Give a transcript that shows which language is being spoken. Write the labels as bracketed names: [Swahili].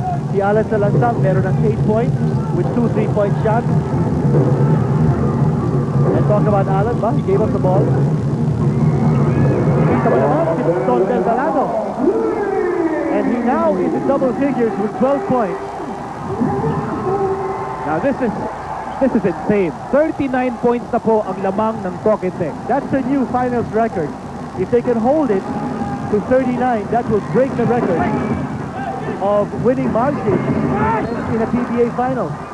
[Filipino] Si Alan Salansang meron ng 8 points [English] with 2 3-point shots. And talk about Alan, he gave us the ball. [Filipino] Kita mo naman si [English] Don Del Balano. And he now is in double figures with 12 points. Now this is insane. [Filipino] 39 points na po ang lamang ng Talking Text. [English] That's a new finals record. If they can hold it to 39, that will break the record of winning margin in a PBA final.